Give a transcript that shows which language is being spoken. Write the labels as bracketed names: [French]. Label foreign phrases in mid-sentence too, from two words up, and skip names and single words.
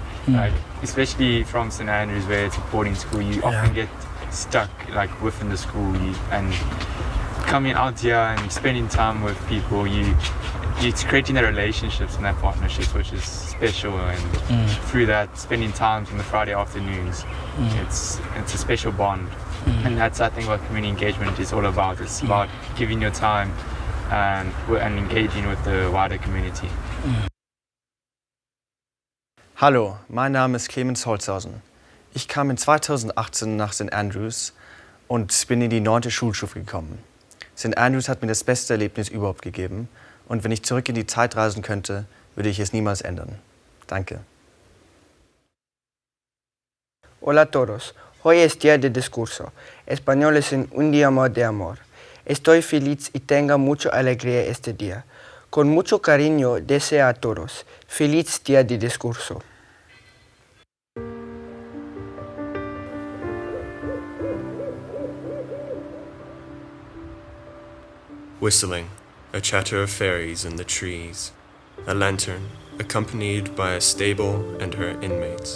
[English] Like especially from St. Andrews, where it's a boarding school, you often get stuck like within the school, and coming out here and spending time with people, it's creating the relationships and that partnerships, which is special, and through that spending time on the Friday afternoons, it's a special bond. And that's, I think, what community engagement is all about. It's about giving your time and engaging with the wider community. [German] Hallo, mein Name ist Clemens Holzhausen. Ich kam in 2018 nach St. Andrews und bin in die 9. Schulstufe gekommen. St. Andrews hat mir das beste Erlebnis überhaupt gegeben, und wenn ich zurück in die Zeit reisen könnte, würde ich es niemals ändern. Danke. [Spanish] Hola a todos. Hoy es día de discurso. Español es un día más de amor. Estoy feliz y tengo mucha alegría este día. Con mucho cariño deseo a todos. Feliz día de discurso. [English] Whistling, a chatter of fairies in the trees. A lantern, accompanied by a stable and her inmates.